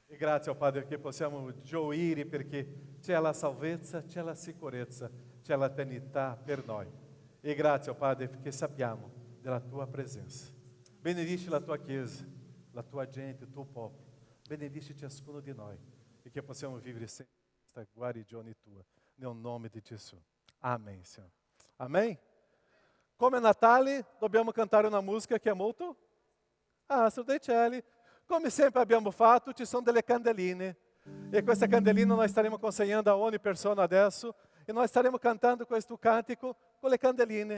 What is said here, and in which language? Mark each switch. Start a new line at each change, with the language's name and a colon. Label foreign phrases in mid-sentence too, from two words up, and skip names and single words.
Italian: grazie, oh Padre, che possiamo gioire perché c'è la salvezza, c'è la sicurezza, c'è l'eternità per noi. E grazie, oh Padre, perché sappiamo della tua presenza. Benedici la tua Chiesa, la tua gente, il tuo popolo. Benedici ciascuno di noi e che possiamo vivere sempre questa guarigione tua, nel nome di Gesù.
Portuguese: Amém, Senhor. Amém?
Italian: Come è Natale, dobbiamo cantare una musica che è molto... Astro dei cieli. Come sempre abbiamo fatto, ci sono delle candeline. E queste candeline noi staremo consegnando a ogni persona adesso. E noi staremo cantando questo cantico con le candeline.